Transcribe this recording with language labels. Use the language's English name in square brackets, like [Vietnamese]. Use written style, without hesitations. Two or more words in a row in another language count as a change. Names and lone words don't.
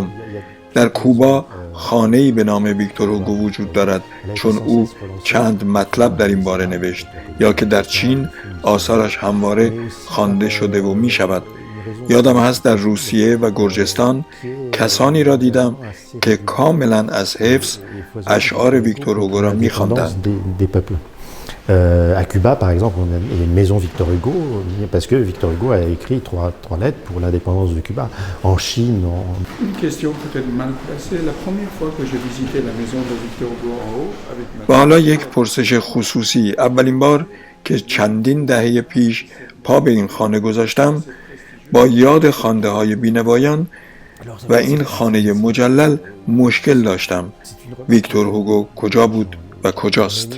[Persian] در کوبا خانه‌ای به نام ویکتور هوگو وجود دارد چون او چند مطلب در این باره نوشت، یا که در چین آثارش همواره خوانده شده و می شود. یادم هست در روسیه و گرجستان کسانی را دیدم که کاملا از حفظ اشعار ویکتور هوگو را می خواندند. [French] À Cuba, par exemple, il y a une maison Victor Hugo, parce que Victor Hugo a écrit trois lettres pour l'indépendance de Cuba. En Chine, Une question peut-être mal placée. La première fois que j'ai visité la maison de Victor Hugo en haut avec ma... [Persian] و حالا یک پرسش خصوصی. اولین بار که چندین دهه پیش پا به این خانه گذاشتم با یاد خوانده های بینوایان و این خانه مجلل مشکل داشتم. ویکتور هوگو کجا بود و کجاست؟